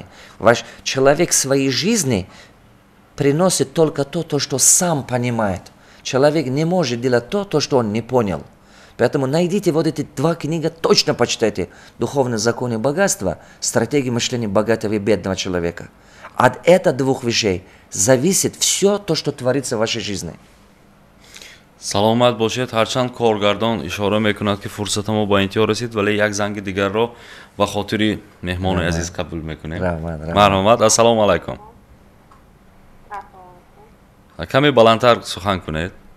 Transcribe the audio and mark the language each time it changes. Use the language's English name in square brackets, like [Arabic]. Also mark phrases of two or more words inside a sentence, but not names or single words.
[Russian] Ваш человек в своей жизни приносит только то, что сам понимает. Человек не может делать то, что он не понял. Поэтому найдите вот эти два книги, точно почитайте. «Духовные законы богатства», «Стратегия мышления богатого и бедного человека». От этих двух вещей зависит все то, что творится в вашей жизни. [Tajik] саломат бошед, ҳарчанд коргардон ишора мекунад ки фурсатамо ба интиҳо расид, вале як занги дигарро ба хотири меҳмони азиз қабул мекунем. Марҳамат. Ассалому алайкум. Каме баландтар сухан кунед.